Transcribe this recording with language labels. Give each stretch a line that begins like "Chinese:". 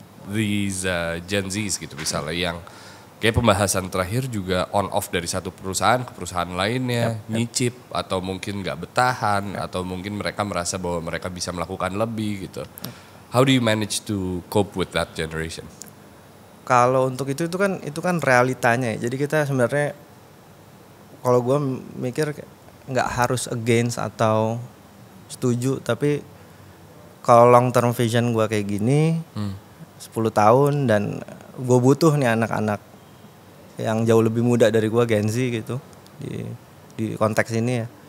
English: These Gen Zs
Indonesian: gitu misalnya yang kayak pembahasan terakhir juga
English: on off
Indonesian: dari satu perusahaan ke perusahaan lainnya, nyicip atau mungkin nggak betahan atau mungkin mereka merasa bahwa mereka bisa melakukan lebih gitu.
English: How do you manage to cope with that generation?
Indonesian: Kalau untuk itu kan realitanya ya. Jadi kita sebenarnya kalau gue mikir nggak harus against atau setuju, tapi kalau
English: long term vision
Indonesian: gue kayak gini 10 tahun dan gue butuh nih anak-anak yang jauh lebih muda dari gue, Gen Z gitu di konteks ini ya.